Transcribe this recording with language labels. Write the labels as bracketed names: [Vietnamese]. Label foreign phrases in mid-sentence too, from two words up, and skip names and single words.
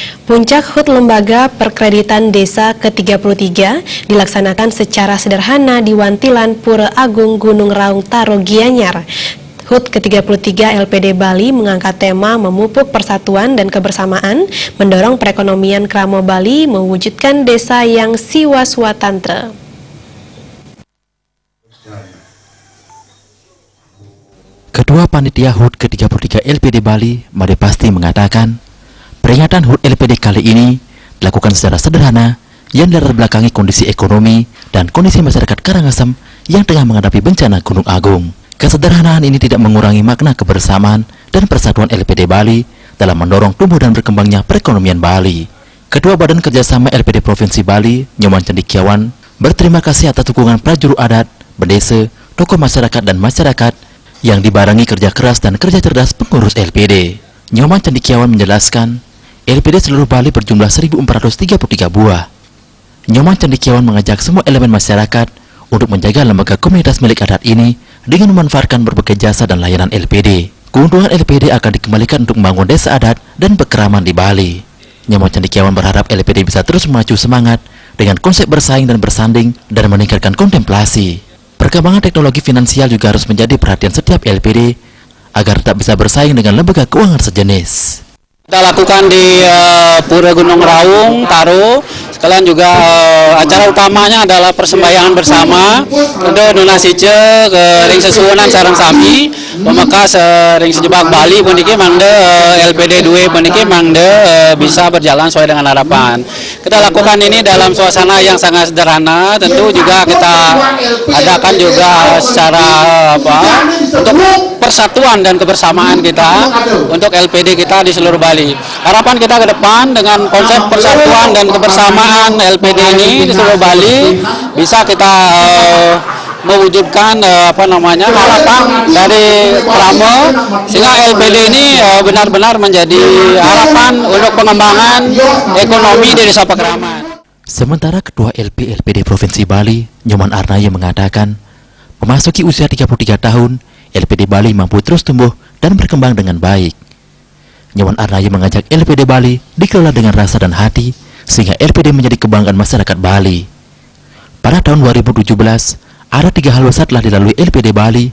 [Indonesian] Puncak HUT Lembaga Perkreditan Desa ke-33 dilaksanakan secara sederhana di Wantilan Pura Agung Gunung Raung Taro Gianyar. HUT ke-33 LPD Bali mengangkat tema memupuk persatuan dan kebersamaan, mendorong perekonomian Kramo Bali, mewujudkan desa yang siwa-swatantra. Ketua Panitia HUT ke-33 LPD Bali, Made Pasti mengatakan, peringatan HUT LPD kali ini dilakukan secara sederhana yang dilatar belakangi kondisi ekonomi dan kondisi masyarakat Karangasem yang tengah menghadapi bencana Gunung Agung. Kesederhanaan ini tidak mengurangi makna kebersamaan dan persatuan LPD Bali dalam mendorong tumbuh dan berkembangnya perekonomian Bali. Ketua Badan Kerjasama LPD Provinsi Bali, Nyoman Cendikiawan, berterima kasih atas dukungan prajurut adat, bendesa, tokoh masyarakat dan masyarakat yang dibarengi kerja keras dan kerja cerdas pengurus LPD. Nyoman Cendikiawan menjelaskan, LPD seluruh Bali berjumlah 1.433 buah. Nyoman Cendikiawan mengajak semua elemen masyarakat untuk menjaga lembaga komunitas milik adat ini dengan memanfaatkan berbagai jasa dan layanan LPD. Keuntungan LPD akan dikembalikan untuk membangun desa adat dan berkeraman di Bali. Nyoman Cendikiawan berharap LPD bisa terus memacu semangat dengan konsep bersaing dan bersanding dan meningkatkan kontemplasi. Perkembangan teknologi finansial juga harus menjadi perhatian setiap LPD agar tetap bisa bersaing dengan lembaga keuangan sejenis. Kita lakukan di Pura Gunung Raung Taro. Sekalian juga acara utamanya adalah persembayangan bersama untuk donasi ke [Balinese] ring sesuunan sareng sami pemekas ring sejebak Bali puniki mangde [Indonesian] LPD 2 [Balinese] puniki mangde [Indonesian] bisa berjalan sesuai dengan harapan. Kita lakukan ini dalam suasana yang sangat sederhana, tentu juga kita adakan juga secara untuk persatuan dan kebersamaan kita untuk LPD kita di seluruh Bali. Harapan kita ke depan dengan konsep persatuan dan kebersamaan LPD ini di seluruh Bali bisa kita mewujudkan harapan dari Kramo sehingga LPD ini benar-benar menjadi harapan untuk pengembangan ekonomi di Desa Pakraman. Sementara Ketua LPD Provinsi Bali, Nyoman Arnaya mengatakan, memasuki usia 33 tahun, LPD Bali mampu terus tumbuh dan berkembang dengan baik. Nyoman Arnaya mengajak LPD Bali dikelola dengan rasa dan hati, sehingga LPD menjadi kebanggaan masyarakat Bali. Pada tahun 2017, ada 3 hal besar telah dilalui LPD Bali.